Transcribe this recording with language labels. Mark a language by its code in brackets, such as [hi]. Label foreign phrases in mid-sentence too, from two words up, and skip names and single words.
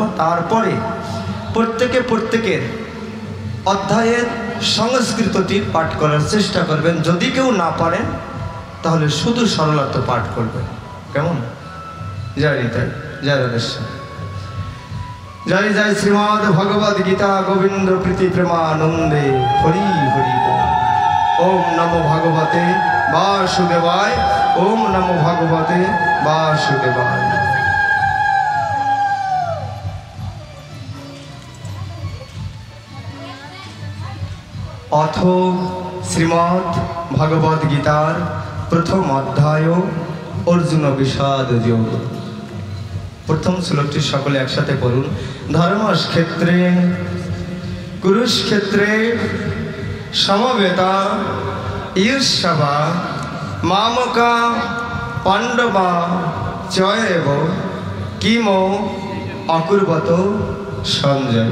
[bn] তারপরে প্রত্যেকের অধ্যায়ের সংস্কৃতটি পাঠ করার চেষ্টা করবেন। যদি কেউ না পারেন তাহলে শুধু সরলার্থ পাঠ করবেন। কেমন? জয় নিতাই, জয় রাধেশ্যাম। জয় জয় শ্রীমদ্ ভগবদ গীতা গোবিন্দ প্রীতি প্রেমানন্দে হরি হরি বল। [sa] ওম নমো ভগবতে বাসুদেবায়, ওম নমো ভগবতে বাসুদেবায়। [bn] অথ শ্রীমদ্ ভগবদ গীতার প্রথম অধ্যায় অর্জুন বিষাদ যোগ। প্রথম শ্লোকটি সকলে একসাথে পড়ুন। [sa] ধর্মক্ষেত্রে কুরুক্ষেত্রে সমবেতা ঈর্ষবা মামকা পাণ্ডবা চয়েব কিমো অকুর্বত সঞ্জয়।